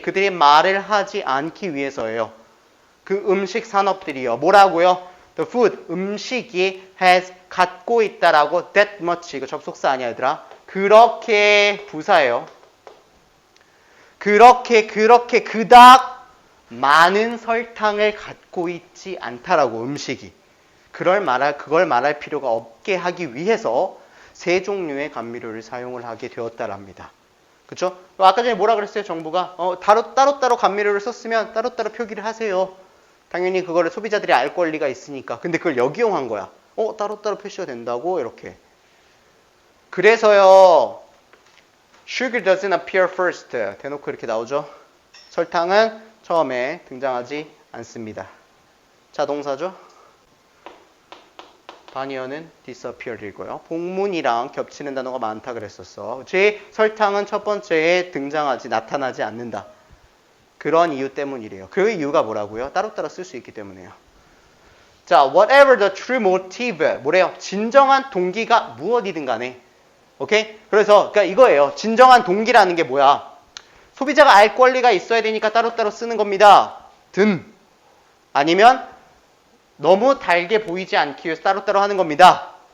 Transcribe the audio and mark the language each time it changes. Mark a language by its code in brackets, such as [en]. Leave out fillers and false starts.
[ko] 그들이 말을 하지 않기 위해서예요. 그 음식 산업들이요. 뭐라고요? [en] The food, [ko] 음식이 has 갖고 있다라고 [en] that much. [ko] 이거 접속사 아니야, 얘들아. 그렇게 부사예요. 그렇게 그닥 많은 설탕을 갖고 있지 않다라고 음식이. 그걸 말할 필요가 없게 하기 위해서 세 종류의 감미료를 사용을 하게 되었다랍니다. 그쵸? 아까 전에 뭐라 그랬어요, 정부가? 따로따로 감미료를 썼으면 따로따로 표기를 하세요. 당연히 그거를 소비자들이 알 권리가 있으니까. 근데 그걸 역이용한 거야. 따로따로 표시가 된다고? 이렇게. 그래서요, [en] sugar doesn't appear first. [ko] 대놓고 이렇게 나오죠? 설탕은 처음에 등장하지 않습니다. 자동사죠? 단위어는 disappear이고요. 복문이랑 겹치는 단어가 많다 그랬었어. 설탕은 첫 번째에 나타나지 않는다. 그런 이유 때문이래요. 그 이유가 뭐라고요? 따로따로 쓸 수 있기 때문에요. [en] 자, whatever the true motive, [ko] 뭐래요? 진정한 동기가 무엇이든 간에. 오케이? 그러니까 이거예요. 진정한 동기라는 게 뭐야? 소비자가 알 권리가 있어야 되니까 따로따로 쓰는 겁니다. 아니면 너무 달게 보이지 않기 위해서 따로따로 하는 겁니다.